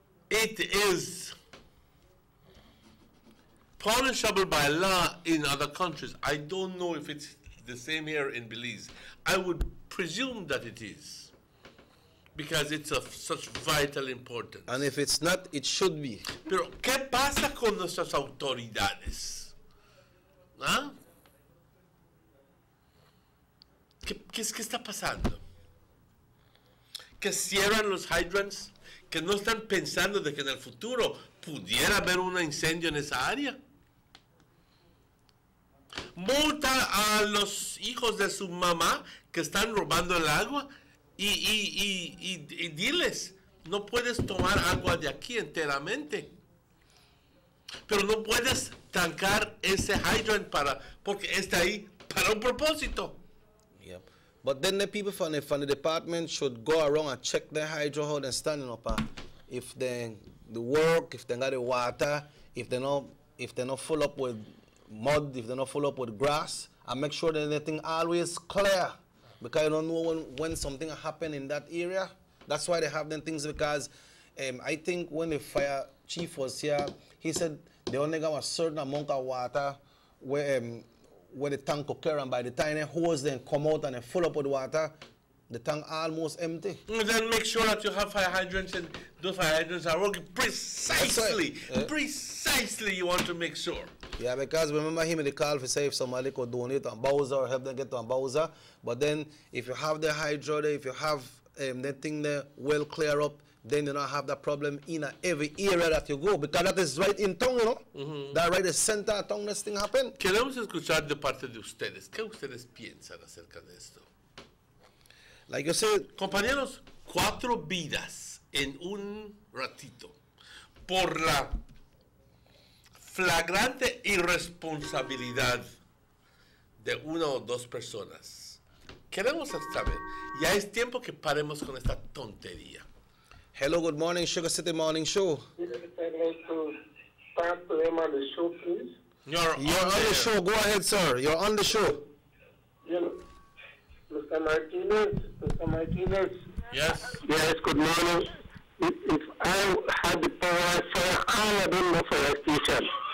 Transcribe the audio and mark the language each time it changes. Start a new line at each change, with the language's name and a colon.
English: It is punishable by law in other countries. I don't know if it's the same here in Belize. I would presume that it is, because it's of such vital importance. And if it's not, it should be.
Spanish: Pero, ¿qué pasa con nuestras autoridades? ¿Ah? ¿Qué está pasando? Que cierran los hydrants, que no están pensando de que en el futuro pudiera haber un incendio en esa área. Multa a los hijos de su mamá que están robando el agua y diles, no puedes tomar agua de aquí enteramente. Pero no puedes tancar ese hydrant porque está ahí para un propósito.
English: Yep. But then the people from the department should go around and check their hydro how they're standing up. If they the work, if they got the water, if they're not full up with mud, if they're not full up with grass, and make sure that everything always clear. Because you don't know when something happen in that area. That's why they have them things, because I think when the fire chief was here, he said they only got a certain amount of water where the tank could carry, and by the time the hose then come out and they full up with water, the tank almost empty. And then make sure that you have fire hydrants, and those fire hydrants are working precisely. Right. Precisely, you want to make sure. Yeah, because remember him in the call for say if somebody could donate to a Bowser or help them get to a Bowser. But then if you have the hydro there, if you have that thing there well clear up, then you don't have that problem in every area that you go. Because that is right in town, you know. That right in the center of town this thing happen.
Spanish: Queremos escuchar de parte de ustedes. ¿Qué ustedes piensan acerca de esto?
English: Like you said,
Spanish: compañeros, 4 vidas en un ratito por la flagrante irresponsabilidad de 1 o 2 personas. Queremos saber, ya es tiempo que paremos con esta tontería.
English: Hello, good morning, Sugar City Morning Show. I'd like to start the name of the show, please. You're on the show. Go ahead, sir. You're on the show. You know, Mr. Martinez. Yes. Yes, good morning. If I had the power, I'd fire all of them for a station.